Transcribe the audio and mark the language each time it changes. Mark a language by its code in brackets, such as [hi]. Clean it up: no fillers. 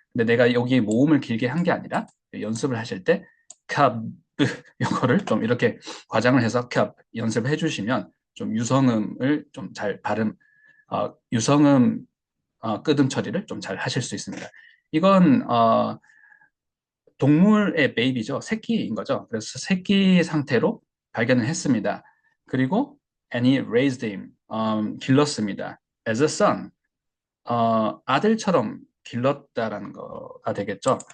[ko] 근데 내가 여기 모음을 길게 한 게 아니라 연습을 하실 때 cub 이거를 좀 이렇게 과장을 해서 cub 연습을 해주시면 좀 유성음을 좀 잘 유성음 끄듬 처리를 좀 잘 하실 수 있습니다. 이건 동물의 베이비죠. 새끼인 거죠. 그래서 새끼 상태로 발견을 했습니다. 그리고 [en] and he raised him, [ko] 길렀습니다. [en] as a son, [ko] 아들처럼 길렀다라는 거가 되겠죠.